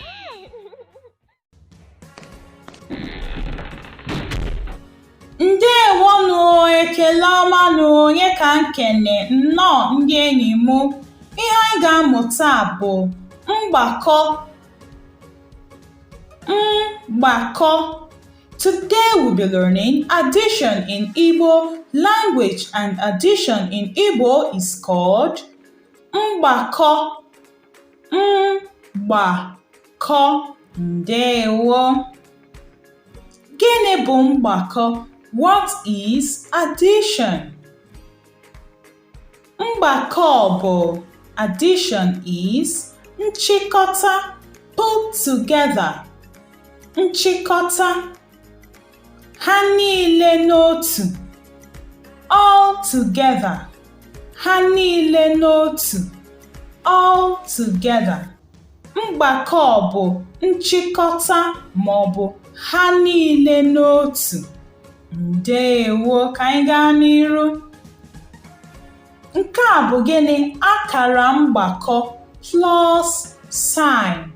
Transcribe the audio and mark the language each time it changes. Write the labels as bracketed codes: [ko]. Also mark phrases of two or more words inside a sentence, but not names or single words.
[ig] Ndewonu, ekele ọma na onye ka nkene nnọọ ndị enyi m. Ihe anyị ga-amụta bụ mgbakọ. Mgbakọ. [en] Today we'll be learning addition in Igbo language, and addition in Igbo is called mgbakọ. [ig] Mgbakọ. Ndewo. Gịnị bụ mgbakọ? [en] What is addition? [ig] Mgbakọ bụ [en] addition is [ig] nchịkọta, [en] put together. [ig] Nchịkọta. Ha niile n'otu. [en] All together. [ig] Ha niile n'otu. [en] All together. [ig] Mgbakọ bụ nchịkọta ma ọ bụ ha niile n'otu. Ndewo, ka anyị gaa n'iru. Nke a bụ gịnị? Akara mgbakọ, [en] plus sign.